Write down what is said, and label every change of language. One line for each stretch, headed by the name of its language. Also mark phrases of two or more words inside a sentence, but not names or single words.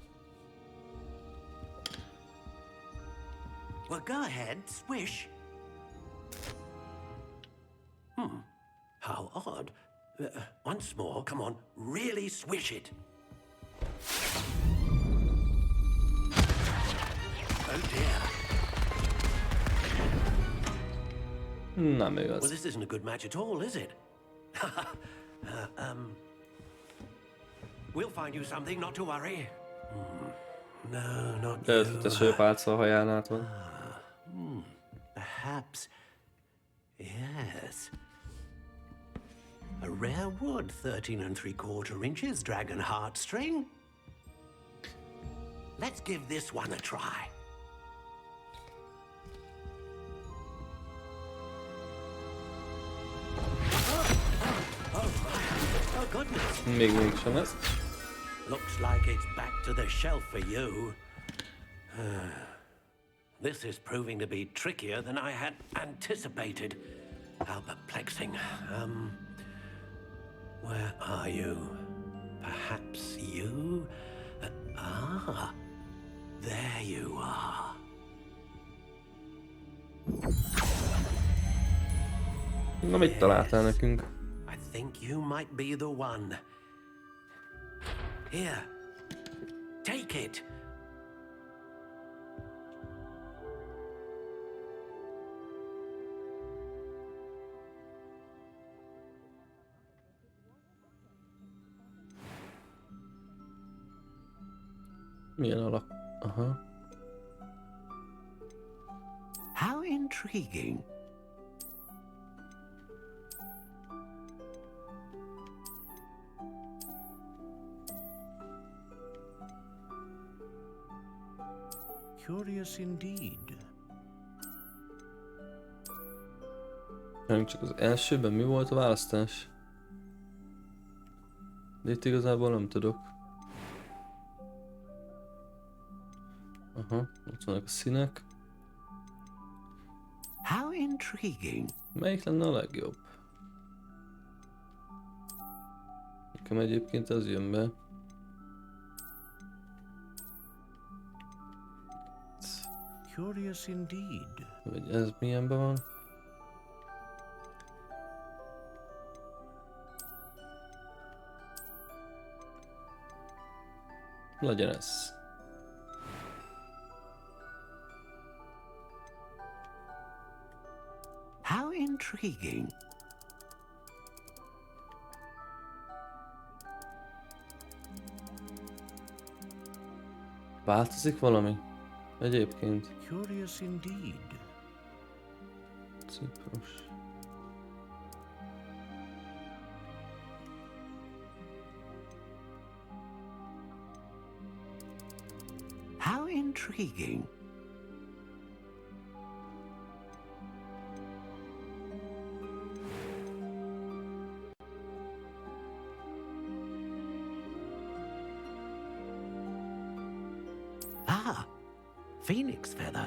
English: Well, go ahead, swish. How odd. Once more, come on, really swish it. Oh dear.
Hungarian: Nem igaz.
English: Well, this isn't a good match at all, is it? We'll find you something, not to worry. No, not
Hungarian: De
English: you.
Hungarian: tesőpálca a haján át van.
English: Perhaps. Yes. A rare wood, 13 3/4 inches, dragon heartstring. Let's give this one a try. Oh goodness.
Hungarian: Mégsem ez.
English: Looks like it's back to the shelf for you. This is proving to be trickier than I had anticipated. How perplexing. Where are you? Perhaps you? There you are.
Hungarian: Na, mit találtál nekünk?
English: I think you might be the one. Here, take it.
Hungarian: Milyen alak? Aha.
English: How intriguing. Curious indeed.
Hungarian: Nem csak az elsőben mi volt a választás? De itt igazából nem tudok. Aha, ott vannak a színek.
English: How intriguing.
Hungarian: Melyik lenne a legjobb? Nekem egyébként az jön be.
English: Curious indeed.
Hungarian: Vagy ez milyenben van? Legyen ez.
English: How intriguing.
Hungarian: Változik valami? Egyébként.
English: Curious indeed.
Hungarian: Ciprus.
English: How intriguing. Phoenix feather.